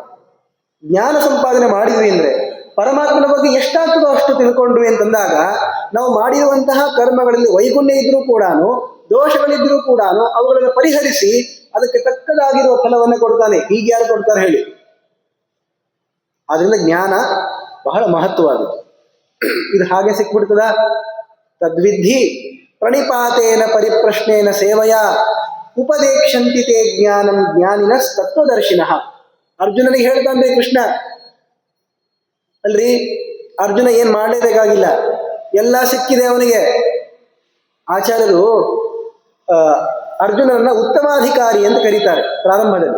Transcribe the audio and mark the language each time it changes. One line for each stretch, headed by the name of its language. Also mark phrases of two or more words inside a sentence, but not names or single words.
Kannada: ಜ್ಞಾನ ಸಂಪಾದನೆ ಮಾಡಿದ್ವಿ ಅಂದ್ರೆ ಪರಮಾತ್ಮನ ಬಗ್ಗೆ ಎಷ್ಟಾಗ್ತದೋ ಅಷ್ಟು ತಿಳ್ಕೊಂಡ್ವಿ ಅಂತಂದಾಗ ನಾವು ಮಾಡಿರುವಂತಹ ಕರ್ಮಗಳಲ್ಲಿ ವೈಗುಣ್ಯ ಇದ್ರೂ ಕೂಡ, ದೋಷಗಳಿದ್ರೂ ಕೂಡ ಅವುಗಳನ್ನು ಪರಿಹರಿಸಿ ಅದಕ್ಕೆ ತಕ್ಕದಾಗಿರುವ ಫಲವನ್ನು ಕೊಡ್ತಾನೆ. ಹೀಗೆ ಯಾರು ಕೊಡ್ತಾರೆ ಹೇಳಿ? ಆದ್ರಿಂದ ಜ್ಞಾನ ಬಹಳ ಮಹತ್ವವಾದದ್ದು. ಇದು ಹಾಗೆ ಸಿಕ್ಬಿಡ್ತದ?
Sanskrit: तद्विधि प्रणिपातेन परिप्रश्नेन सेवय उपदेक्षन्ति ते ज्ञानं ज्ञानिन तत्वदर्शिनः.
Kannada: ಅರ್ಜುನನಿಗೆ ಹೇಳ್ತಾನೆ ಕೃಷ್ಣ. ಅಲ್ರಿ, ಅರ್ಜುನ ಏನ್ ಮಾಡಲೇಬೇಕಾಗಿಲ್ಲ, ಎಲ್ಲ ಸಿಕ್ಕಿದೆ ಅವನಿಗೆ. ಆಚಾರ್ಯರು ಅರ್ಜುನನನ್ನ ಉತ್ತಮಾಧಿಕಾರಿ ಅಂತ ಕರೀತಾರೆ ಪ್ರಾರಂಭದಲ್ಲಿ.